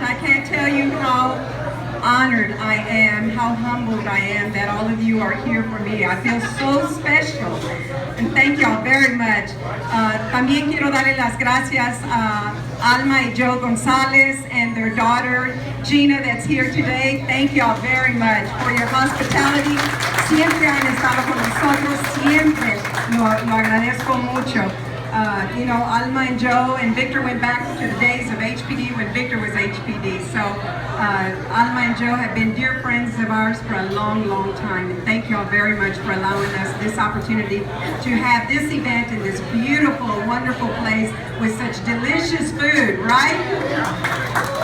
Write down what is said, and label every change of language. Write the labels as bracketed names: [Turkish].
[English] I can't tell you how honored I am, how humbled I am that all of you are here for me. I feel so special. And thank y'all very much. [Spanish] También quiero darle las gracias a Alma y Jo Gonzalez [English] and their daughter Gina that's here today. Thank y'all very much for your hospitality. [Spanish] Siempre han estado con nosotros, siempre. Lo agradezco mucho. [English] Alma and Jo and Victor went back to the days of HPD when Victor was HPD. So Alma and Jo have been dear friends of ours for a long, long time. And thank you all very much for allowing us this opportunity to have this event in this beautiful, wonderful place with such delicious food, right?